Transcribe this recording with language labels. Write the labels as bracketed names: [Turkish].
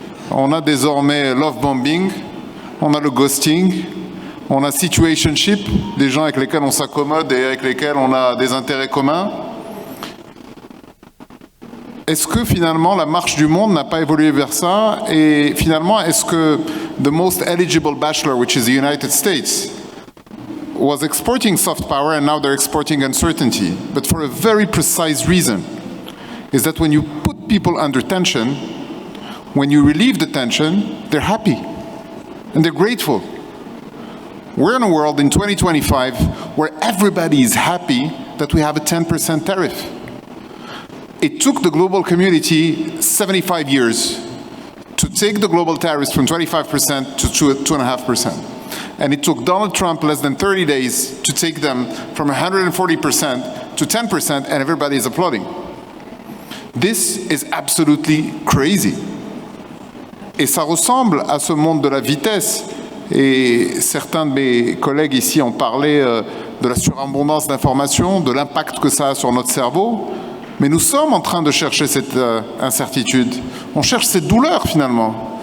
[French] On a désormais love bombing, on a le ghosting, on a situationship, des gens avec lesquels on s'accommode et avec lesquels on a des intérêts communs. Est-ce que finalement la marche du monde n'a pas évolué vers ça? Et finalement, est-ce que [English] the most eligible bachelor, which is the United States, was exporting soft power and now they're exporting uncertainty, but for a very precise reason, is that when you put people under tension, when you relieve the tension, they're happy and they're grateful. We're in a world in 2025 where everybody is happy that we have a 10% tariff. It took the global community 75 years to take the global tariffs from 25% to 2.5%. And it took Donald Trump less than 30 days to take them from 140% to 10%, and everybody is applauding. This is absolutely crazy. [French] Et ça ressemble à ce monde de la vitesse. Et certains de mes collègues ici ont parlé de la surabondance d'informations, de l'impact que ça a sur notre cerveau. Mais nous sommes en train de chercher cette incertitude. On cherche cette douleur finalement.